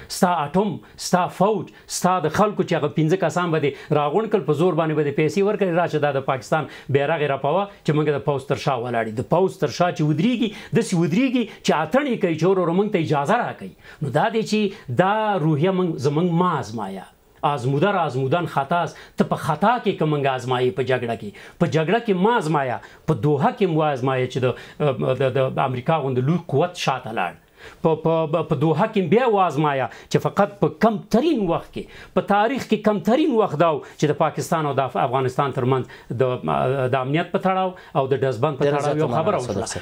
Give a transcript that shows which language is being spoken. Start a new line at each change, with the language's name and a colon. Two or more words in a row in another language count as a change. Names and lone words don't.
Pashto: ستا اټوم، ستا فوج، ستا د خلکو چې هغه 15 کسان به دې راغونډ کړل، په زور باندې به دې پیسې ورکړې، راشه دا د پاکستان بیرغ یې رپوه چې موږ د پوځ تر شا ولاړ یو. د پوځ تر شا چې ودرېږي داسې ودرېږي چې اتڼ یې کوي چې ورور موږ ته اجازه راکوي. نو دا دی چې دا روحیه زموږ ما ازمایه،
Persian: آزموده را آزمودن خطاست.
Pashto: ته په خطا کې که موږ ازمایي، په جګړه کې ما ازمایه، په دوحه کې مو ازمایه چې د امریکا غوندې لوی قوت شاته لاړ، په دوحه کې بیا وازمایا چې فقط په کمترین وخت کې، په تاریخ کې کمترین وخت دا چې د پاکستان او د افغانستان ترمنځ د امنیت په تړاو او د ډزبند په تړاو یو خبره وشوه.